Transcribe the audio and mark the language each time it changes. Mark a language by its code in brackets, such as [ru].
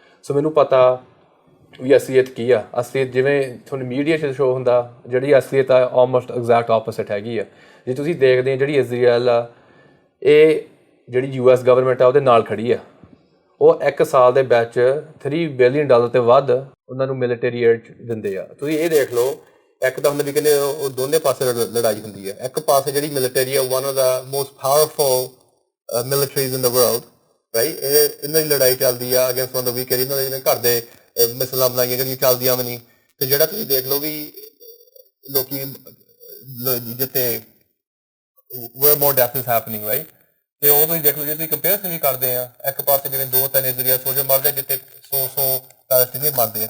[pa] ਸੋ ਮੈਨੂੰ ਪਤਾ ਵੀ ਅਸਲੀਅਤ ਕੀ ਆ. ਅਸਲੀਅਤ ਜਿਵੇਂ ਤੁਹਾਨੂੰ ਮੀਡੀਆ 'ਚ ਸ਼ੋ ਹੁੰਦਾ, ਜਿਹੜੀ ਅਸਲੀਅਤ ਆ ਆਲਮੋਸਟ ਐਗਜ਼ੈਕਟ ਆਪੋਜ਼ਿਟ ਹੈਗੀ ਆ. ਜੇ ਤੁਸੀਂ ਦੇਖਦੇ ਆ ਜਿਹੜੀ ਇਜ਼ਰਾਈਲ ਆ, ਇਹ ਜਿਹੜੀ US ਗਵਰਨਮੈਂਟ ਆ ਉਹਦੇ ਨਾਲ ਖੜੀ ਆ. ਉਹ 1 ਸਾਲ ਦੇ ਵਿੱਚ $3 ਬਿਲੀਅਨ ਤੋਂ ਵੱਧ ਉਹਨਾਂ ਨੂੰ ਮਿਲਟਰੀ ਏਡ ਦਿੰਦੇ ਆ. ਤੁਸੀਂ ਇਹ ਦੇਖ ਲਓ ਇੱਕ ਤਾਂ ਹੁੰਦਾ ਵੀ ਕਹਿੰਦੇ ਉਹ ਦੋਨੇ ਪਾਸੇ ਲੜਾਈ ਹੁੰਦੀ ਹੈ। ਇੱਕ ਪਾਸੇ ਜਿਹੜੀ ਮਿਲਟਰੀ ਹੈ, [en] one of the most powerful militaries in the world, right? [pa] ਇਹਨਾਂ ਦੀ ਲੜਾਈ ਚੱਲਦੀ ਆ against [en] one of the weak area, [pa] ਇਹਨਾਂ ਦੇ ਜਿਵੇਂ ਘਰ ਦੇ ਮਿਸਲਾਂ ਬਣਾਈਆਂ ਜਿਹੜੀਆਂ ਚੱਲਦੀਆਂ ਵੀ ਨਹੀਂ। ਤੇ ਜਿਹੜਾ ਤੁਸੀਂ ਦੇਖ ਲਓ ਵੀ ਲੋਕੀ ਜਿੱਥੇ [en] where more death is happening, right? [pa] ਤੇ ਉਹ ਤੁਸੀਂ ਦੇਖ ਲਓ ਜੇ ਤੁਸੀਂ ਕੰਪੇਅਰਸ਼ਨ ਵੀ ਕਰਦੇ ਆ, ਇੱਕ ਪਾਸੇ ਜਿਵੇਂ 2-3 ਇਜ਼ਰਾਈਲ ਸੋਲਜਰ ਮਰਦੇ, ਜਿੱਥੇ 100 ਪੈਲਸਟੀਨੀ ਮਰਦੇ ਆ।